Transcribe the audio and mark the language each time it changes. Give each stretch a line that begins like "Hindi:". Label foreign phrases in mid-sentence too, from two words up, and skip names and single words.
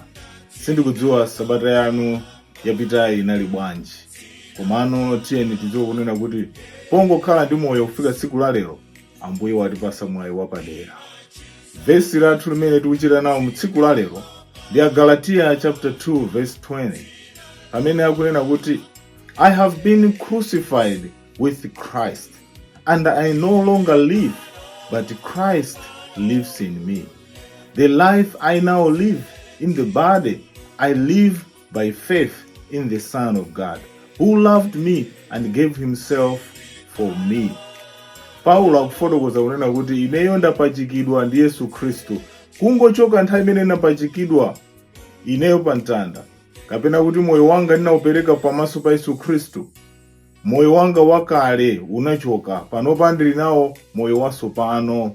Nyanja: Sindikudziwa sabata yanu yapitayi inali bwanji, komano tiyeni tidziwe kunena kuti pongokhala ndi moyo kufika tsiku la lero Ambuye watipatsa mwayi wapadera. Vesi lathu limene tikuchita nawo mu tsiku la lero ndi Galatians chapter 2 verse 20, amene akunena kuti
English: I have been crucified with Christ, and I no longer live, but Christ lives in me. The life I now live in the body, I live by faith in the Son of God, who loved me and gave himself for me.
Nyanja: Paulo akufotokoza kunena kuti ineyo ndapachikidwa ndi Yesu Khristu. Kungochoka nthawi imene ndapachikidwa ineyo pa mtanda, kapena kuti moyo wanga ndinaupereka pamaso pa Yesu Khristu, moyo wanga wakale unachoka, panopa ndili nawo moyo watsopano.